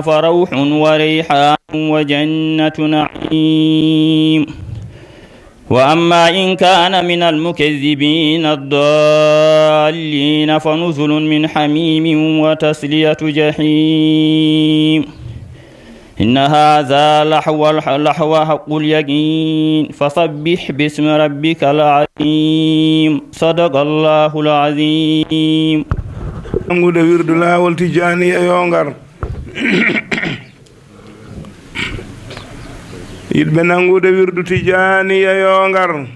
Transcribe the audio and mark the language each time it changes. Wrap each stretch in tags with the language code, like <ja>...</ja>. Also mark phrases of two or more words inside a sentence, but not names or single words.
<ar>فروح وريحان وجنة نعيم وأما إن كان من المكذبين الضالين فنزل من حميم وتسلية جحيم إن هذا لحو حق اليقين فسبح باسم ربك العظيم صدق الله العظيم</ar> <ff>nangude wirdu laawol tijani e yongar yidɓe nangude wirdu tijani e yongar</ff>